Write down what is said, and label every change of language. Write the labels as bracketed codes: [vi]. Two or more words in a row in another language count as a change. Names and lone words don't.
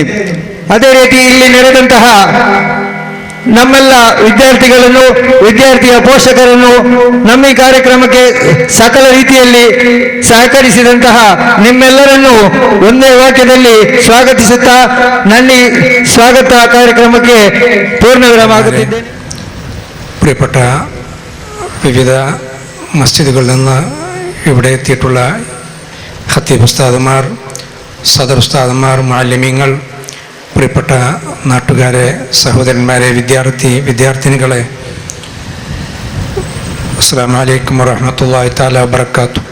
[kn] ಅದೇ ರೀತಿ ಇಲ್ಲಿ ನೆರೆದಂತಹ ನಮ್ಮೆಲ್ಲ ವಿದ್ಯಾರ್ಥಿಗಳನ್ನು, ವಿದ್ಯಾರ್ಥಿಯ ಪೋಷಕರನ್ನು, ನಮ್ಮ ಈ ಕಾರ್ಯಕ್ರಮಕ್ಕೆ ಸಕಲ ರೀತಿಯಲ್ಲಿ ಸಹಕರಿಸಿದಂತಹ ನಿಮ್ಮೆಲ್ಲರನ್ನು ಒಂದೇ ವಾಕ್ಯದಲ್ಲಿ ಸ್ವಾಗತಿಸುತ್ತಾ ನನ್ನ ಸ್ವಾಗತ ಕಾರ್ಯಕ್ರಮಕ್ಕೆ ಪೂರ್ಣ ವಿರಾಮ ಆಗುತ್ತಿದ್ದೇನೆ. [ml] പ്രിയപ്പെട്ട വിവിധ മസ്ജിദുകളിൽ നിന്ന് ഇവിടെ എത്തിയിട്ടുള്ള ഖത്തീബ് ഉസ്താദുമാർ, സദർ ഉസ്താദുമാർ, മുഅല്ലിമീങ്ങൾ, പ്രിയപ്പെട്ട നാട്ടുകാരെ, സഹോദരന്മാരെ, വിദ്യാർത്ഥിനികളെ, [ar] السلام عليكم ورحمة الله تعالى وبركاته.